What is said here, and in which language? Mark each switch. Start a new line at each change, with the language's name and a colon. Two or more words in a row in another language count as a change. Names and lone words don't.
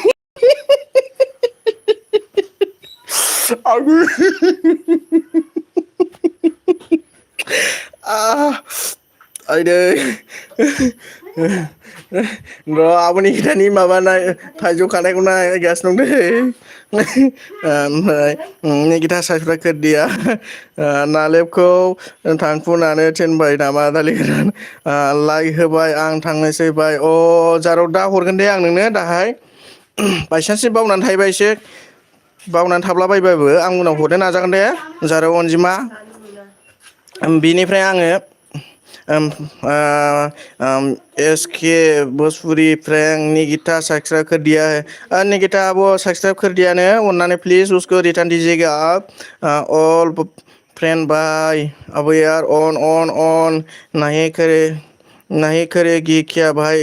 Bodo: aduh aduh र अब निकितानि माबानाय थाइजौ खानायखौ नायगासिनो दं दै।
Hindi: ओमफ्राय निकिता सब्सक्राइब कर दिया।
Bodo: नालेबखौ थांखुनानै थिनबाय नामा दालि गोरान लाइक होबाय आं थांनोसै बाय। जाराव दा हरगोन दे आं नोंनो दाहाय। बायसान्स बावनानै थायोबा एसे बावनानै थाब्लाबायबाबो आं उनाव हरनो नाजागोन दे जाराव अनजिमा। बिनिफ्राय आङो
Hindi: एसके भोजपुरी प्रैंक निकिता सब्सक्राइब कर दिया है। निकिता वो सब्सक्राइब कर दिया ने, अन्नानै प्लीज़ उसको रिटर्न दीजिएगा आप।
English: all friend bye.
Hindi: अब यार ऑन नहीं करेगी क्या भाई?